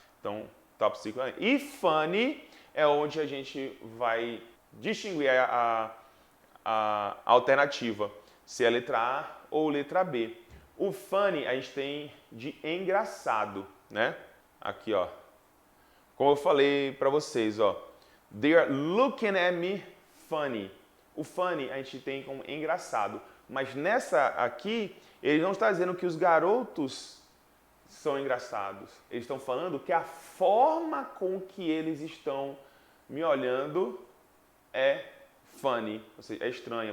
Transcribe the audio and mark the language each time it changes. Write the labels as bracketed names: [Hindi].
[Portuguese] Então, top secret. E funny é onde a gente vai distinguir a alternativa, se é a letra A ou letra B. O funny a gente tem de engraçado, né? Aqui, ó. Como eu falei para vocês, ó. [English] They are looking at me funny. [Portuguese] O funny a gente tem como engraçado. Mas nessa aqui, ele não está dizendo que os garotos são engraçados. Eles estão falando que a forma com que eles estão me olhando é funny. Ou seja, é estranha.